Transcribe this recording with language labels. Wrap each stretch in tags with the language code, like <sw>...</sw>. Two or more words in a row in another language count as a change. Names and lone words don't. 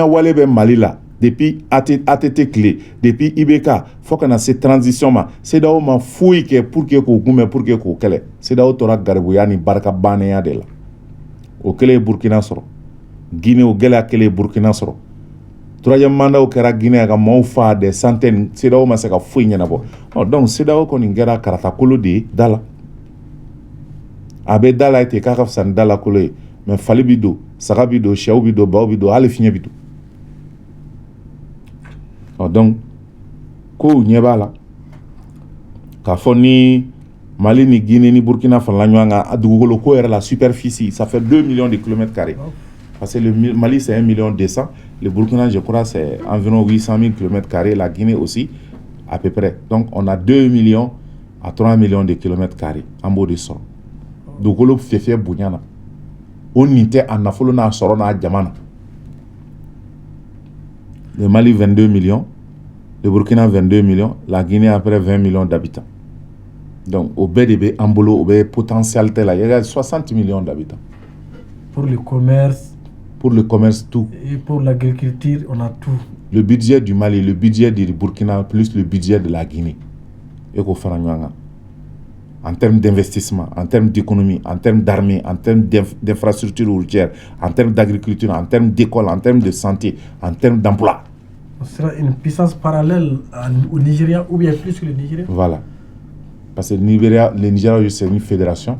<bm>wale bɛ Mali la depuis ATT tile depuis IBK fo kana se transition ma CEDEAO ma foyi kɛ</bm> <fr>pour que</fr> <bm>k'o kunbɛn</bm> <fr>pour que</fr> <bm>k'o kɛlɛ CEDEAO tora garibuya ni barika bannenya de la o kɛlen ye Burkina sɔrɔ Guinée o gɛlɛya kɛlen ye Burkina sɔrɔ</bm> <fr>troisième mandat</fr> <bm>kɛra Guinée ka maaw fa</bm> <fr>des centaines</fr> <bm>CEDEAO ma se ka foyi ɲɛnabɔ donc CEDEAO kɔni kɛra karatakolo de ye da la a bɛ da la ten k'a ka fisa ni da la kolo ye mais fali bi don saga bi don sɛw bi don baw bi don hali fiɲɛ bi don</bm> <fr>donc</fr> <bm>ko ɲɛ b'a la k'a fɔ ni Mali ni Guinée ni Burkina farala ɲɔgɔn kan a dugukolo ko yɛrɛ la</bm> <fr>superficie ça fait 2 millions de kilomètres carrés parce que le Mali c'est 1 million 200 le Burkina je crois c'est environ 800 000 kilomètres carrés la Guinée aussi à peu près donc on a 2 millions à 3 millions de kilomètres carrés</fr> <bm>en b'o de sɔrɔ dugukolo fɛfɛ bonya na o nin tɛ a nafolo n'a sɔrɔ n'a jama na</bm> <fr>le Mali 22 millions le Burkina 22 millions la Guinée après 20 millions d'habitants donc</fr> <bm>au bɛɛ de bɛ an bolo o bɛ potentialité la</bm> <fr>il y a 60 millions d'habitants pour le commerce tout et pour l'agriculture on a tout le budget du Mali le budget du Burkina plus le budget de la Guinée et</fr> <bm>ko fara ɲɔgɔn kan</bm> <fr>en termes d'investissement, en termes d'économie, en termes d'armée, en termes d'infrastructures routières, en termes d'agriculture, en termes d'école, en termes de santé, en termes d'emploi. On sera une puissance parallèle au Nigeria ou bien plus que le Nigeria. Voilà. Parce que le Nigeria, c'est une fédération.</fr>